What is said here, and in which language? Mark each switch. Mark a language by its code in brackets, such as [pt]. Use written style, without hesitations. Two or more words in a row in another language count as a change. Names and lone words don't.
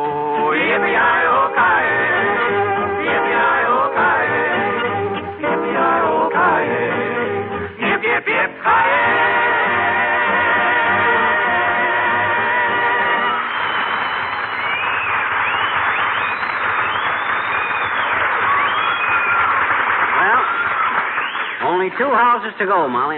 [en] Yippee-I-O-ki-yay, yippee-I-O-ki-yay, yippee-I-O-ki-yay, yip, yip, yip, Well, only 2 houses to go, Molly.